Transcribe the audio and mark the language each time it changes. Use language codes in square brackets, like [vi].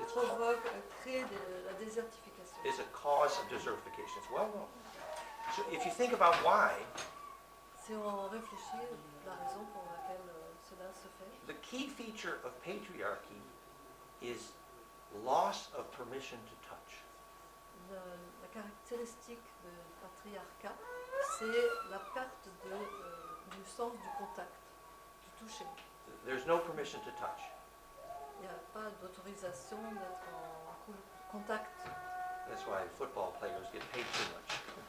[fr] provoque, crée la désertification. [en] It's a cause of desertification. It's well known. So if you think about why, [fr] Si on réfléchit, la raison pour laquelle cela se fait, [en] the key feature of patriarchy is loss of permission to touch. [fr] la caractéristique du patriarcat, c'est la perte du sens du contact, du toucher. [en] There's no permission to touch. [fr] Il n'y a pas d'autorisation d'être en contact. [en] That's why football players get paid too much.